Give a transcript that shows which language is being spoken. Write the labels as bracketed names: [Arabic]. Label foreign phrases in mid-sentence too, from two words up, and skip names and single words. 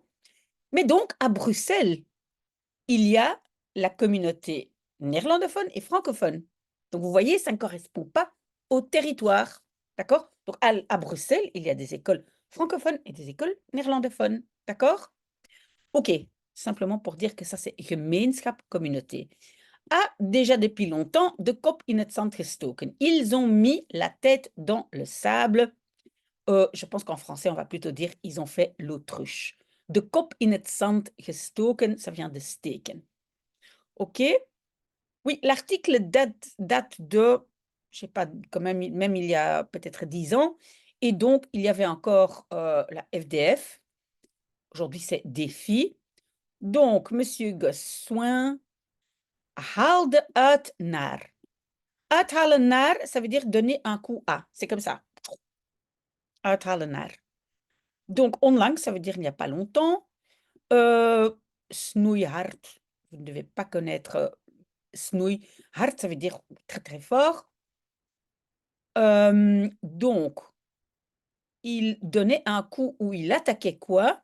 [French] Mais donc, à Bruxelles, il y a la communauté néerlandophone et francophone. Donc, vous voyez, ça ne correspond pas au territoire. D'accord? Donc, à Bruxelles, il y a des écoles francophones et des écoles néerlandophones. D'accord? OK. Simplement pour dire que ça, c'est gemeenschap, communauté. A déjà depuis longtemps [Dutch] de kop in het zand gestoken. [French] Ils ont mis la tête dans le sable. Je pense qu'en français, on va plutôt dire ils ont fait l'autruche. [Dutch] De kop in het zand gestoken, [French] ça vient de steken. OK? Oui, l'article date de, je sais pas, quand même il y a peut-être 10 ans. Et donc, il y avait encore la FDF. Aujourd'hui, c'est Défi. Donc, Monsieur Gossoin [Dutch] haalde uit naar. Uithalen naar, [French] ça veut dire donner un coup à. C'est comme ça. [Dutch] Uithalen naar. [French] Donc, onlangs, ça veut dire il n'y a pas longtemps. Snoeihard, vous ne devez pas connaître snoeihard, ça veut dire très très fort. Donc, il donnait un coup où il attaquait quoi?